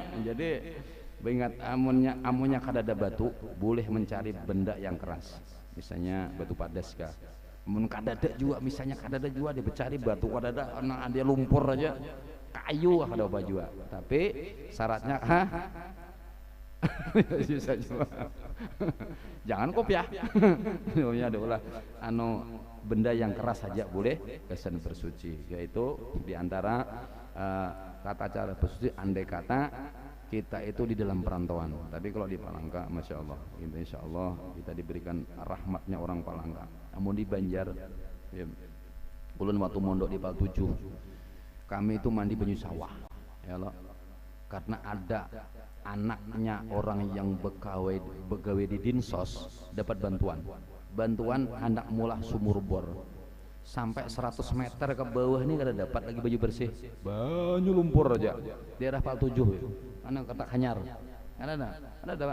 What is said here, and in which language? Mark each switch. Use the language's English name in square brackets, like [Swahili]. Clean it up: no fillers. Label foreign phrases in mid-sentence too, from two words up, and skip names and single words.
[Banjar] Jadi ingat amunnya kada ada batu, boleh mencari benda yang keras, misalnya batu padas kah. Amun kada ada juga, misalnya kada ada juga dia mencari batu kada ada, ada lumpur aja, kayu kada apa juga. Tapi syaratnya bisa juga. Jangan kopiah. [Indonesian] Ya adalah benda yang keras saja boleh kesan bersuci, yaitu diantara kata cara bersuci andai kata kita itu di dalam perantauan. Tapi kalau di Palangka, [Arabic] masya Allah, insya Allah [Indonesian] kita diberikan rahmatnya orang Palangka. [Banjar] Namun di Banjar, ya, ulun waktu mondok di Pal 7, kami itu mandi banyu sawah, [Arabic] ya Allah, [Banjar] karena ada anaknya orang yang begawe di Dinsos dapat bantuan hendak mulah sumur bor sampai 100 meter ke bawah ini kada dapat lagi baju bersih, banyu lumpur aja daerah Pal 7 anak kata Hanyar ada.